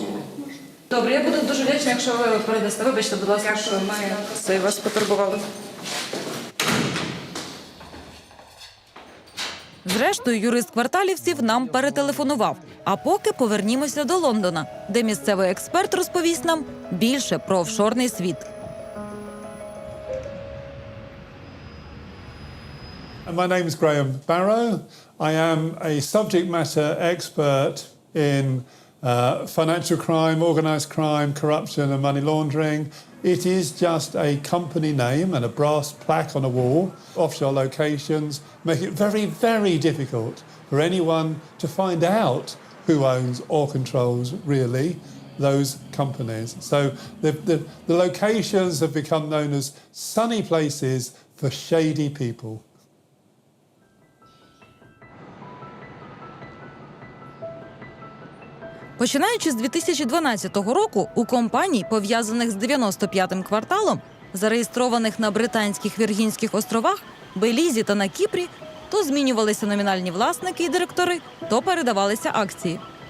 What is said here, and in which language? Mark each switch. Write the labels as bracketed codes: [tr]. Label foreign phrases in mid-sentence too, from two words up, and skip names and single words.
[uk] Добре, я буду дуже вдячна, якщо ви передасте. Вибачте, будь ласка, що ми це вас потурбували. Зрештою, юрист кварталівців нам перетелефонував. А поки повернімося до Лондона, де місцевий експерт розповість нам більше про офшорний світ. [en] My name is Graham Barrow. I am a subject matter expert in financial crime, organised crime, corruption and money laundering. It is just a company name and a brass plaque on a wall. Offshore locations make it very, very difficult for anyone to find out who owns or controls, really, those companies. So the locations have become known as sunny places for shady people. [uk] Починаючи з 2012 року, у компаній, пов'язаних з 95-м кварталом, зареєстрованих на Британських Віргінських островах, Белізі та на Кіпрі, то змінювалися номінальні власники і директори, то передавалися акції.